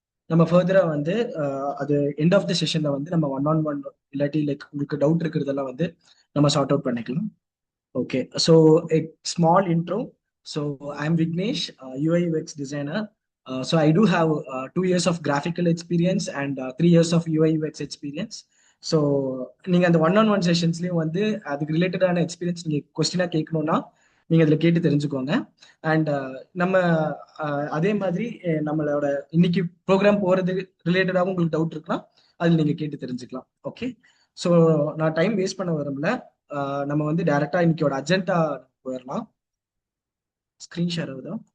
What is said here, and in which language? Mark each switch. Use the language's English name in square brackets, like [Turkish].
[Tamil] நம்ம ஃபர்தரா வந்து அது எண்ட் ஆஃப் த செஷன்ல வந்து நம்ம ஒன் ஆன் ஒன் இல்லாட்டி லைக் உங்களுக்கு டவுட் இருக்கிறதெல்லாம் வந்து நம்ம சார்ட் அவுட் பண்ணிக்கலாம். [English] Okay, so a small intro. So I'm Vignesh, UI UX designer. So I do have 2 years of graphical experience and 3 years of UI UX experience. [Tamil] So நீங்க அந்த one on one செஷன்ஸ்லயும் வந்து அதுக்கு ரிலேட்டடான experience நீங்க கொஸ்டினா கேட்கணும்னா நீங்க அதுல கேட்டு தெரிஞ்சுக்கோங்க. அண்ட் நம்ம அதே மாதிரி நம்மளோட இன்னைக்கு ப்ரோக்ராம் போறது ரிலேட்டடாகவும் உங்களுக்கு டவுட் இருக்குன்னா அதில் நீங்க கேட்டு தெரிஞ்சுக்கலாம். ஓகே, ஸோ நான் டைம் வேஸ்ட் பண்ண விரும்பல. நம்ம வந்து டைரக்டா இன்னைக்கோட அஜெண்டா போயிடலாம். ஸ்கிரீன் ஷேர் ஆகுதா?